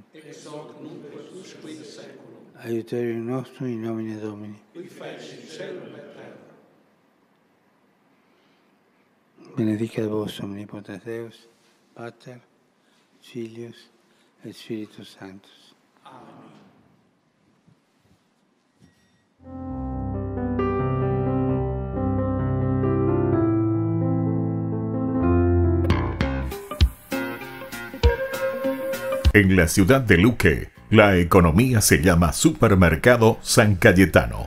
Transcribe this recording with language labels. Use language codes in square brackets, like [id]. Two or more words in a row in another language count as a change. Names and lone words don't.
[la] Ex hoc nunc et usque in saeculum. Aiuterium nostrum in nomine Domini. Qui feci celum et terra. Benedicat vos omnipotens Deus, Pater, Filius et Spiritus Sanctus. Amen. [es] En la ciudad de Luque, la economía se llama Supermercado San Cayetano.